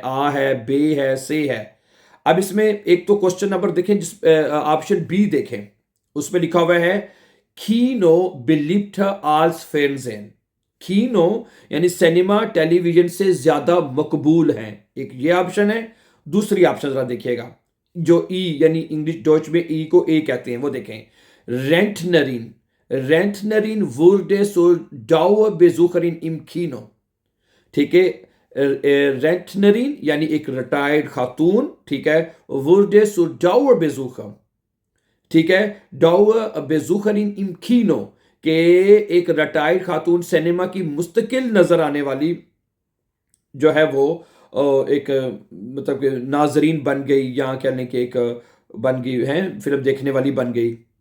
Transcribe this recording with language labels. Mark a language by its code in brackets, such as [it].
[hi] आ है, बे है, से है। अब इसमें एक तो क्वेश्चन नंबर देखें, जिस ऑप्शन बी देखें, उसमें लिखा हुआ है [de] कीनो बिलीव्ड आल्स फेर्नजेन। [hi] कीनो यानी सिनेमा टेलीविजन से ज्यादा मकबूल हैं, एक ये ऑप्शन है। दूसरी ऑप्शन जरा देखिएगा, जो ई यानी इंग्लिश डॉच में ई को ए कहते हैं, वो देखें। [de] रेंटनरिन Rentnerin wurde zur Dauerbesucherin im Kino। [hi] ठीक है, रेंटनरिन यानी एक रिटायर्ड खातून, ठीक है, [de] wurde zur Dauerbesucher। [hi] ठीक है, [de] Dauerbesucherin im Kino [hi] के एक रिटायर्ड खातून सिनेमा की मुस्तकिल नजर आने वाली जो है वो एक मतलब नाजरीन बन गई, या कहने के एक बन गई है, फिल्म देखने वाली बन गई।